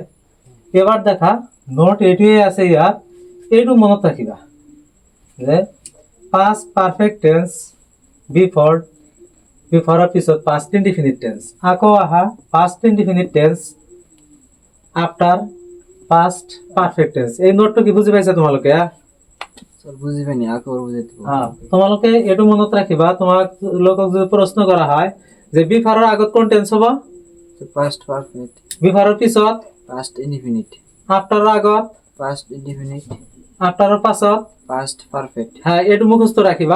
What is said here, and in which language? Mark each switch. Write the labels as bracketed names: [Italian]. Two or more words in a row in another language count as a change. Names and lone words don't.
[Assamese] এবাৰ দেখা, নোট এইটোৱে আছে ইয়াত, এইটো মনত ৰাখিবা যে [English] past perfect tense [Assamese] বিফৰৰ পিছত [English] past indefinite tense, [Assamese] আকৌ আহা [English] past indefinite tense after past perfect tense. [Assamese] এই নোটটো কি বুজি পাইছা তোমালোকে? স্যার বুঝি পাইনি, আগে বুঝাই দিব। তোমালোকে এইটো মনত ৰাখিবা। তোমালোকক যদি প্ৰশ্ন কৰা হয় যে বিফৰৰ আগত কোন টেন্স হ'ব? [English] past perfect. [Assamese] বিফৰৰ পিছত [English] past indefinite. [Assamese] আফটাৰৰ আগত [English] past indefinite. [Assamese] আফটাৰৰ পাছত [English] past perfect. [Assamese] এইটো মুখস্থ ৰাখিবা।